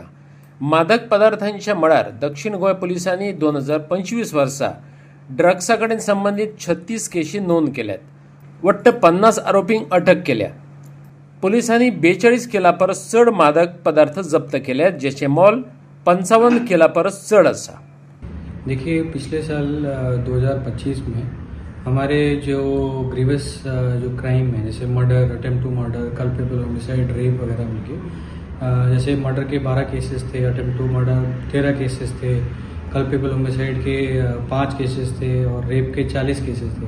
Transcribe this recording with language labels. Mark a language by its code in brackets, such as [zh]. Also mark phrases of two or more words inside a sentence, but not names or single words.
[kok] मादक पदार्थांच्या मळार दक्षिण गोंय पुलिसांनी 2025 वर्सा ड्रग्सा कडेन संबंदीत 36 केशी नोंद केल्यात. वट्ट 50 आरोपींक अटक केल्या. पुलिसांनी 42 किला परस चड मादक पदार्थ जप्त केल्यात, जेचे मोल 55 किला परस चड आसा. [hi] देखिए, पिछले साल 2025 में हमारे जो ग्रीवस जो क्राइम है, जैसे मर्डर, [en] attempt to murder, culpable homicide, [hi] रेप वगैरह मिलके जैसे मर्डर के 12 केसेस थे, [en] attempt to murder [hi] 13 केसेस थे, [en] culpable homicide [hi] के 5 केसेस थे और रेप के 40 केसेस थे.